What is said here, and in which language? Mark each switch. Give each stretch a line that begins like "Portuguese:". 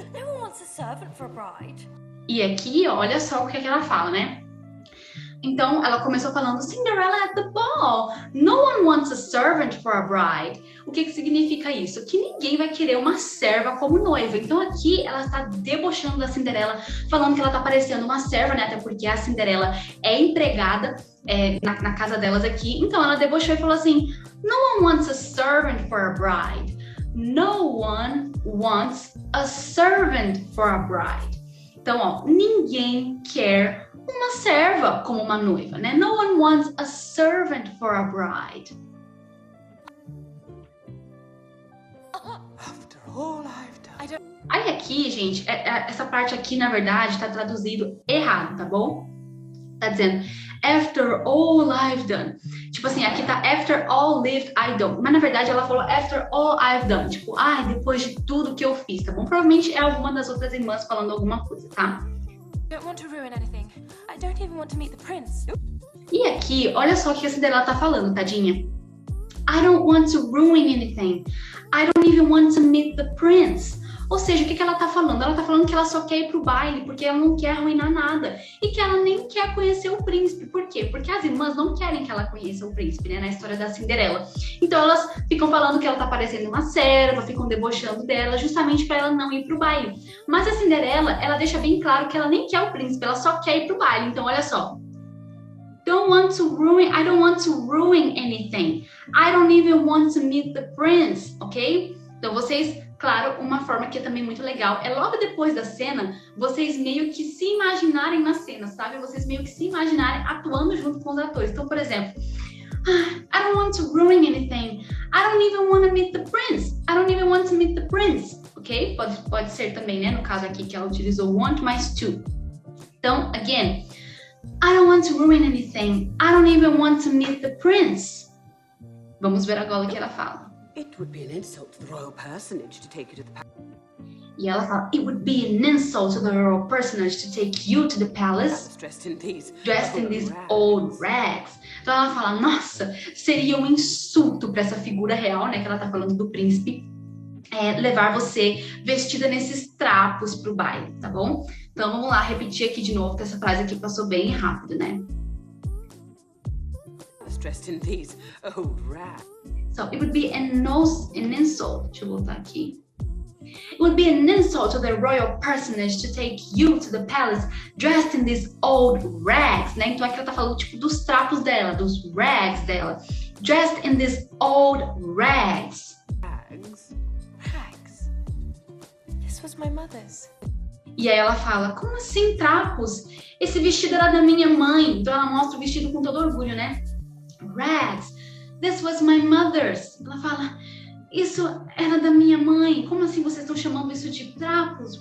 English: No one wants a servant for a bride.
Portuguese: E aqui, ó, olha só o que ela fala, né? Então, ela começou falando
English: Cinderella at the ball. No one wants a servant for a bride.
Portuguese: O que significa isso? Que ninguém vai querer uma serva como noiva. Então, aqui, ela está debochando da Cinderela, falando que ela está parecendo uma serva, né? Até porque a Cinderela é empregada na casa delas aqui. Então, ela debochou e falou assim,
English: no one wants a servant for a bride. No one wants a servant for a bride.
Portuguese: Então, ó, ninguém quer uma serva como uma noiva, né?
English: No one wants a servant for a bride. After all I've done.
Portuguese: Aí aqui, gente, essa parte aqui, na verdade, tá traduzido errado, tá bom? Tá dizendo,
English: after all I've done.
Portuguese: Tipo assim, aqui tá
English: after all lived I don't.
Portuguese: Mas na verdade ela falou
English: after all I've done.
Portuguese: Tipo, depois de tudo que eu fiz, tá bom? Provavelmente é alguma das outras irmãs falando alguma coisa, tá?
English: I don't want to ruin anything. I don't even want to meet the prince.
Portuguese: E aqui, olha só o que a Cinderela tá falando, tadinha.
English: I don't want to ruin anything. I don't even want to meet the prince.
Portuguese: Ou seja, o que ela tá falando? Ela tá falando que ela só quer ir pro baile porque ela não quer arruinar nada. E que ela nem quer conhecer o príncipe. Por quê? Porque as irmãs não querem que ela conheça o príncipe, né? Na história da Cinderela. Então elas ficam falando que ela tá parecendo uma serva, ficam debochando dela, justamente para ela não ir pro baile. Mas a Cinderela, ela deixa bem claro que ela nem quer o príncipe, ela só quer ir pro baile. Então olha só.
English: I don't want to ruin anything. I don't even want to meet the prince, ok?
Portuguese: Então vocês, claro, uma forma que é também muito legal é logo depois da cena, vocês meio que se imaginarem na cena, sabe? Vocês meio que se imaginarem atuando junto com os atores. Então, por exemplo,
English: I don't want to ruin anything. I don't even want to meet the prince. I don't even want to meet the prince, ok?
Portuguese: Pode ser também, né? No caso aqui que ela utilizou want mais to. Então,
English: again, I don't want to ruin anything. I don't even want to meet the prince.
Portuguese: Vamos ver agora o que ela fala.
English: It would be an insult to the royal personage to take you to the palace.
Portuguese: E ela fala,
English: it would be an insult to the royal personage to take you to the palace Dressed in these old rags.
Portuguese: Então ela fala, nossa, seria um insulto para essa figura real, né? Que ela tá falando do príncipe, levar você vestida nesses trapos pro baile, tá bom? Então vamos lá, repetir aqui de novo, que essa frase aqui passou bem rápido, né?
English: Dressed in these old rags. So it would be an insult.
Portuguese: Deixa eu voltar aqui.
English: It would be an insult to the royal personage to take you to the palace dressed in these old rags,
Portuguese: né? Então aqui ela tá falando tipo dos trapos dela, dos rags dela.
English: Dressed in these old rags. Rags? Rags. This was my mother's.
Portuguese: E aí ela fala, como assim trapos? Esse vestido era da minha mãe. Então ela mostra o vestido com todo orgulho, né? Rags.
English: This was my mother's.
Portuguese: Ela fala, isso era da minha mãe. Como assim vocês estão chamando isso de trapos?